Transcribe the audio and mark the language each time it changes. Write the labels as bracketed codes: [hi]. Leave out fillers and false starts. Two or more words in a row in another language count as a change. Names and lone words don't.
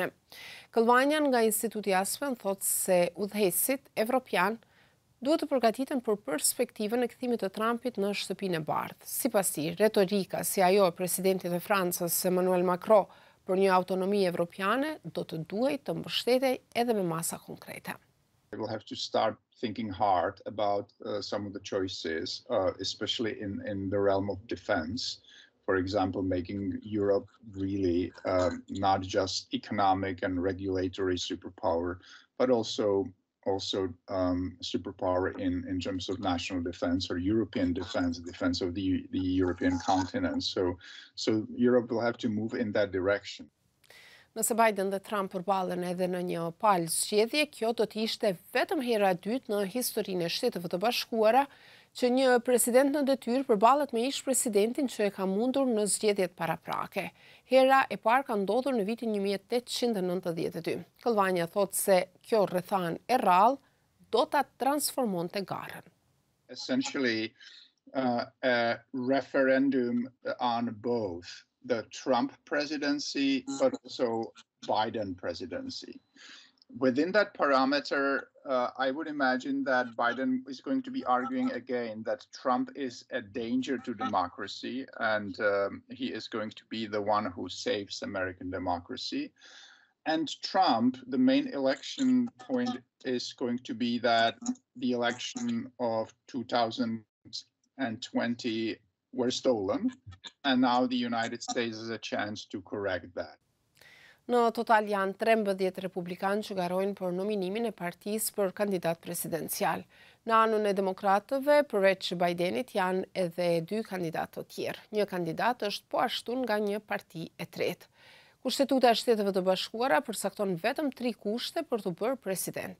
[sq] Këllvanjan nga Instituti Aspen thotë se udhëheqësit evropian duhet të përgatiten për perspektivën e kthimit të Trumpit në shtëpinë e bardhë. Sipas tij, retorika si ajo e presidentit të Francës Emmanuel Macron për një autonomi evropiane do të duhej të mbështetej edhe me masa konkrete. [en] We will have to start thinking hard about some of the choices, especially in the realm of defense. For example, making Europe really not just economic and regulatory superpower, but also superpower in terms of national defense or European defense, defense of the European continent. So Europe will have to move in that direction. [sq] Nëse Biden dhe Trump përballen edhe në një palë zgjedhje, kjo do të ishte vetëm hera e dytë në historinë e Shteteve të Bashkuara që një president në detyrë përballet me ish presidentin që e ka mundur në zgjedhjet paraprake. Hera e parë ka ndodhur në vitin 1892. Këllvanja thotë se kjo rrethanë e rrallë do ta transformonte garën. [en] Essentially, a referendum on both the Trump presidency, but also Biden presidency. Within that parameter, I would imagine that Biden is going to be arguing again that Trump is a danger to democracy, and he is going to be the one who saves American democracy. And Trump, the main election point is going to be that the election of 2020 were stolen, and now the United States has a chance to correct that. [sq] Në total janë 13 republikanë që garojnë për nominimin e partisë për kandidat presidencial. Në anën e demokratëve, përveç Bajdenit, janë edhe 2 kandidatë të tjerë. Një kandidat është po ashtu nga një parti e tretë. Kushtetuta e Shteteve të Bashkuara përcakton vetëm 3 kushte për të bërë president.